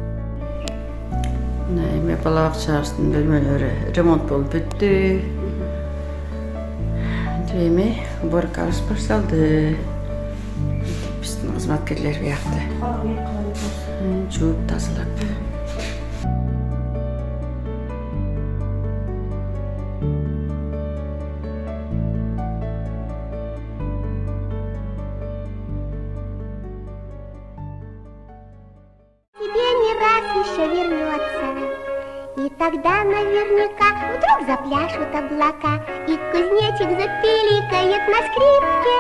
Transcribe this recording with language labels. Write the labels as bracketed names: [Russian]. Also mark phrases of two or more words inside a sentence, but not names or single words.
[Kyrgyz] Мына эми бала бакчабыздын бөлмөлөрү ремонт болуп бүттү. Эми уборкабыз башталды. Биздин кызматкерлер биякта жууп тазалап. [Russian] Тебе не раз еще вернется, и тогда наверняка вдруг запляшут облака, и кузнечик запиликает на скрипке.